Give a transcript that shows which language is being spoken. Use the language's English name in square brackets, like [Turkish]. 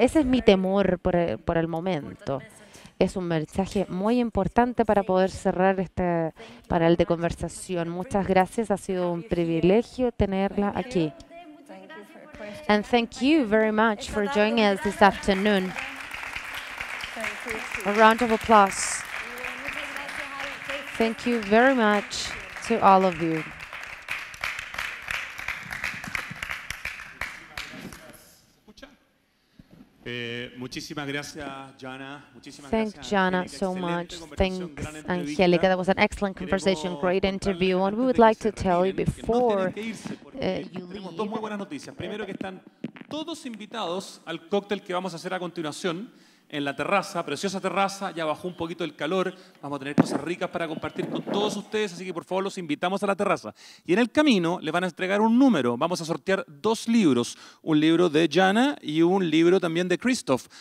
[Spanish] Ese es mi temor por el momento. Es un mensaje muy importante para poder cerrar este panel de conversación. Muchas gracias. Ha sido un privilegio tenerla aquí. [English] And thank you very much for joining us this afternoon. A round of applause. Thank you very much to all of you. Muchísimas gracias, Jana. Thanks, Jana, so much. Thanks, Angélica. That was an excellent conversation, great interview. And we would like to tell you before you [Spanish] Tenemos dos muy buenas noticias. Primero, que están todos invitados al cóctel que vamos a hacer a continuación en la terraza, preciosa terraza. Ya bajó un poquito el calor, vamos a tener cosas ricas para compartir con todos ustedes, así que por favor los invitamos a la terraza. Y en el camino les van a entregar un número, vamos a sortear 2 libros, un libro de Jana y un libro también de Christoph.